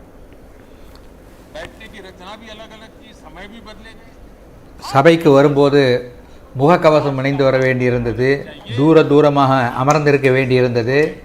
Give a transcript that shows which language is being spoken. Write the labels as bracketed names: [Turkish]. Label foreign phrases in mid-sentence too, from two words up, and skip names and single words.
[Hindi] बैठने की रचना भी अलग अलग थी, समय भी बदले गए. [Tamil] சபைக்கு வரும்போது முகக்கவசம் அணிந்து வர வேண்டியிருந்தது, தூரமாக அமர்ந்திருக்க வேண்டியிருந்தது.